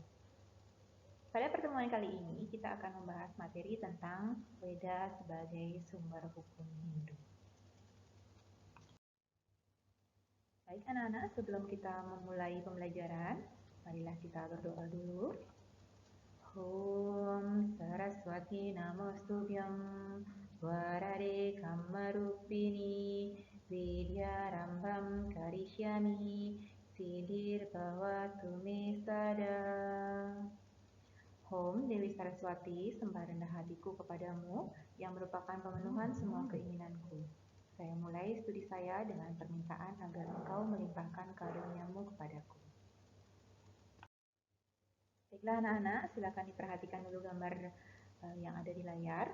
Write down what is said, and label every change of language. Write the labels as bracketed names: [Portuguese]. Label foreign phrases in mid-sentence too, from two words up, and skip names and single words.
[Indonesian] Pada pertemuan kali ini kita akan membahas materi tentang Weda sebagai sumber hukum Hindu. Baik anak-anak, sebelum kita memulai pembelajaran, marilah kita berdoa dulu. [Sanskrit] ॐ सरस्वति नमस्तुभ्यं वरदे कामरूपिणि विद्यारम्भं करिष्यामि सिद्धिर् भवतु मे सदा. [Indonesian] Om Dewi Saraswati, sembah rendah hatiku kepadamu yang merupakan pemenuhan semua keinginanku. Saya mulai studi saya dengan permintaan agar engkau melimpahkan karuniamu kepadaku. Baiklah anak-anak, silakan diperhatikan dulu gambar yang ada di layar.